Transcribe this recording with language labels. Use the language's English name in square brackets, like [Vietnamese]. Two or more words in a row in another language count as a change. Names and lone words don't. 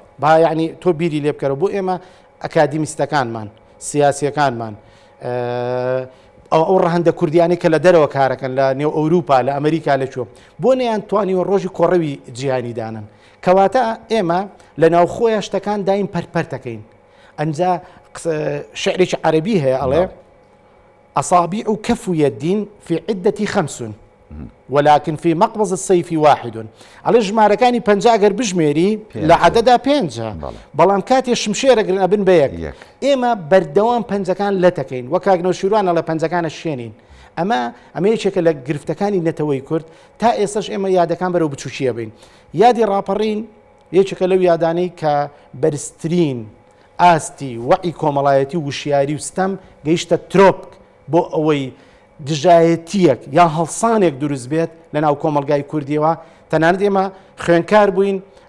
[Central Kurdish] با یعنی تۆ بیری لێ بکەرە بۆ ئێمە ئەکادیمیستەکانمان سیاسیەکانمان ئەو ڕەهەندە کوردیانی کە لە دەرەوە کارەکەن لە نێو ئەوروپا لە ئەمریکا لەکوێ بۆ نەیان توانیوە ڕۆژی کۆڕەوی جیهانی دانن کەواتە ئێمە لە ناو خۆیان شتەکان دایم پەرپەرتەکەین ئەنجا شعرێکی عەربی هەیە ئەڵێ [Arabic] أصابع كف يد في عدة 5 ولكن في مقبض السيف 1 على [Central Kurdish] ژمارەکانی پەنجا ئەگەر بژمێری لە عەدەدا 5 بەڵام کاتێ شمشێرەگرن ئەبن بە یەک ئێمە بەردەوام پەنجەکان لەتەکەین وە کاگنەوە شیروانە لە پەنجەکانە شوێنین ئەمە یەکێکە لە گرفتەکانی نەتەوەی کورد تا ئێستاش ئێمە یادەکان بەرەو بچووکیە بین یادی ڕاپەڕین یەکێکە لەو یادانەی کە بەرزترین ئاستی وەعی کۆمەڵایەتی وشیاری و ستەم گەیشتە ترۆپک بۆ ئەوەی دژایەتیەک یان هەڵسانێک دروست بێت لە ناو کۆمەلگای کوردیەوە تەنانەت ئێمە خوێنکار بووین